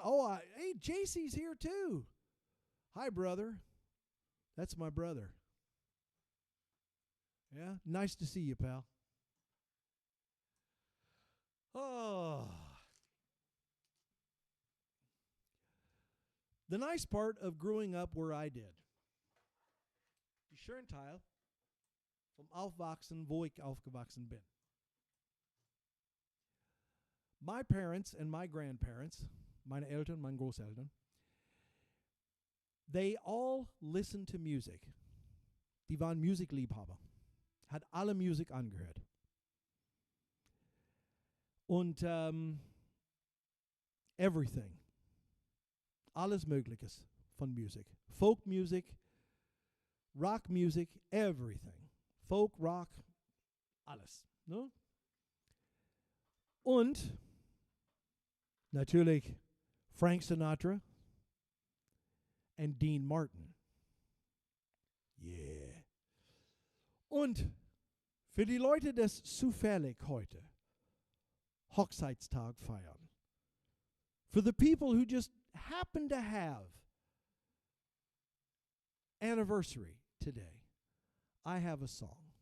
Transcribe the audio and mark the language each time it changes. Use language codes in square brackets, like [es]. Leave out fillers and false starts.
[en] Oh, hey, JC's here too. Hi, brother. That's my brother. Yeah, nice to see you, pal. Oh. The nice part of growing up where I did. [de] Die schöne Teil vom Aufwachsen, wo ich aufgewachsen bin. [en] My parents and my grandparents, [de] meine Eltern, meine Großeltern, [en] they all listened to music. [de] Die waren Musikliebhaber. Hat alle Musik angehört. [en] Und everything. [de] Alles Mögliches von Musik. [en] Folk music, rock music, everything. [de] Folk, rock, alles. No? Und natürlich Frank Sinatra and Dean Martin. Yeah. Und für die Leute, das zufällig heute Hochzeitstag feiern. [en] For the people who just happen to have anniversary today, I have a song.